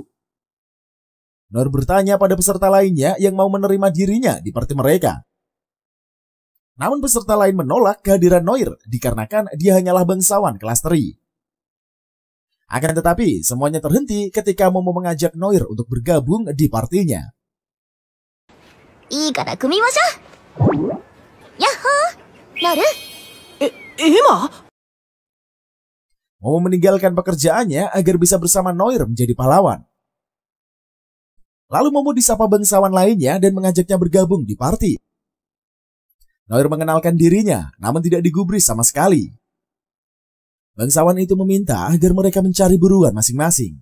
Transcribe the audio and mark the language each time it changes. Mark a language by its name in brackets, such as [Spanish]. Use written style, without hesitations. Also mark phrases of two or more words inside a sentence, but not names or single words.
[Indonesian] Noir bertanya pada peserta lainnya yang mau menerima dirinya di party mereka. Namun peserta lain menolak kehadiran Noir dikarenakan dia hanyalah bangsawan kelas teri. Akan tetapi semuanya terhenti ketika Momo mengajak Noir untuk bergabung di partinya. [Japanese] いいから組みましょう。やっほー、ノル。今? [Indonesian] Momo meninggalkan pekerjaannya agar bisa bersama Noir menjadi pahlawan. Lalu Momo disapa bangsawan lainnya dan mengajaknya bergabung di party. Noir mengenalkan dirinya, namun tidak digubris sama sekali. Bangsawan itu meminta agar mereka mencari buruan masing-masing.